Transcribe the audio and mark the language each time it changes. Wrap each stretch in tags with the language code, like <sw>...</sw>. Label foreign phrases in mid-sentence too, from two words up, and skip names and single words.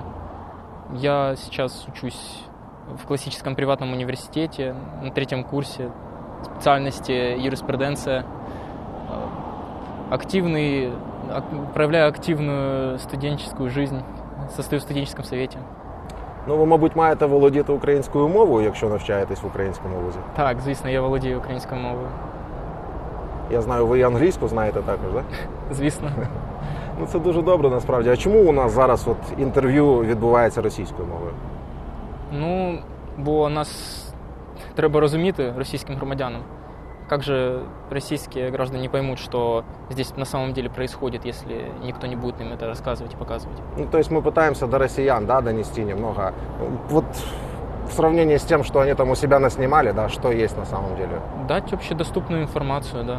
<ru>Я сейчас учусь в классическом приватном университете на 3-м курсе специальности юриспруденция. Проявляю активную студенческую жизнь, состою в студенческому совете.</ru> <uk>Ви, мабуть, маєте володіти українською мовою, якщо навчаєтесь в українському вузі. Так, звісно, я володію українською мовою. Я знаю, ви і англійську знаєте також, так? Звісно. Це дуже добре, насправді. А чому у нас зараз інтерв'ю відбувається російською мовою? Бо нас треба розуміти російським громадянам.</uk> <ru>Как же российские граждане поймут, что здесь на самом деле происходит, если никто не будет им это рассказывать и показывать? То есть мы пытаемся до россиян, донести немного. Вот в сравнении с тем, что они там у себя наснимали, что есть на самом деле. Дать общедоступную информацию, да.</ru>